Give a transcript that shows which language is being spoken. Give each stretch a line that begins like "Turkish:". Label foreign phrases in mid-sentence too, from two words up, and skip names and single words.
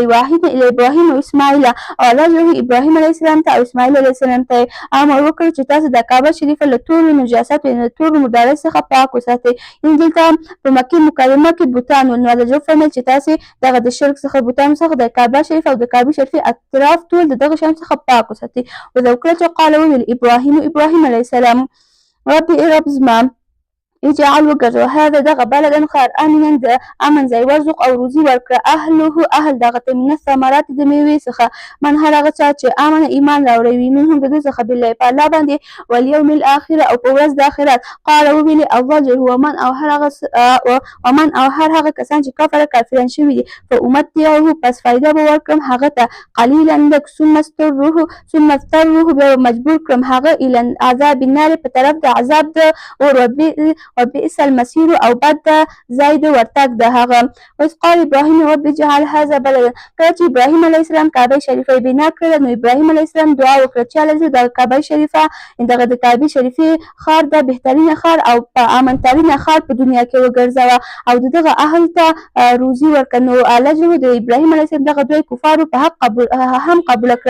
Arabic: وعهدنا الی ابراهیم
Pashto: او اسماعیل او الله ابراهیم
Arabic: علیه السلام
Pashto: ته او اسماعیل
Arabic: علیه السلام
Pashto: ته امر وکړ چې تاسو د کعبه شریفه له ټولو نجاستو له ټولو مردارۍ څخه پاک وساتئ. یعنې دلته په مکې مکرمه کې بوتان ول نو الله وفرمیل چې تاسې دغه د شرک څخه بوتانو څخه د کعبه شریفه او د کعبې شریفې اطراف ټول د دغه شیانو څخه پاک وساتئ. وذا وکړه چې قال وویل ابراهیم
Arabic: علیه السلام
Pashto: رب زما اجعل وګرځوه هذا دغه بلدا ښار امنا د امن ځای وارزق او روزي ورکړه اهل دغه ته
Arabic: من الثمرات
Pashto: د میوې څخه من هر هغه چا چې امن ایمان راوړی وي منهم د دوی څخه بالله په الله باندې
Arabic: والیوم الاخره
Pashto: او په ورځ د آخرت. قال وویلې الرجل ومن او هر هغه کسان چې کافران شوي دي فامتعه پس فایده به ورکړم هغه ته قلیلا لږ
Arabic: ثم اضطره
Pashto: بیا مجبور کړم هغه
Arabic: الی عذاب النار
Pashto: په طرف د عذاب د اور
Arabic: وبئس المصیر
Pashto: او بد د ځای د ورتګ د هغه.
Arabic: وإذ قال ابراهیم رب اجعل هذا بلدا.
Pashto: کله چې ابراهیم
Arabic: علیه السلام
Pashto: کعبه شریفه بنا کړله نو ابراهیم
Arabic: علیه السلام
Pashto: دعا وکړه چې الله د کعبه شریفه دغه د کعبې شریفې ښار د بهترینه ښار او په امنترینه ښار په دنیا کې وګرځوه او د دغه اهل ته روزي ورکړه. نو الله د ابراهیم
Arabic: علیه السلام
Pashto: دغه دعا کفارو په حق هم قبوله کړه.